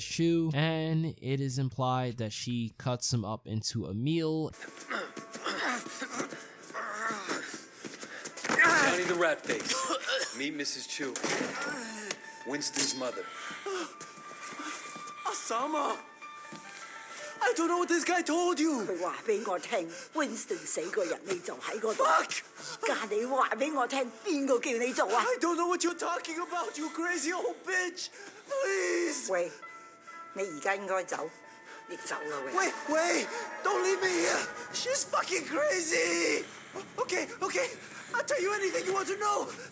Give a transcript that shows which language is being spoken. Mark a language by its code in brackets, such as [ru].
[en] Chu, and it is implied that she cuts him up into a meal. Johnny the rat face. Meet Mrs. Chu. Winston's mother. Summer, I don't know what this guy told you. [zh] 佢話俾我聽，Winston 死個人，你就喺嗰度。但你話俾我聽，邊個叫你做啊 [en] I don't know what you're talking about, you crazy old bitch. Please. [zh] 喂，你而家應該走，你走啦喂。 [en] Wait, don't leave me here. She's fucking crazy. Okay, I'll tell you anything you want to know.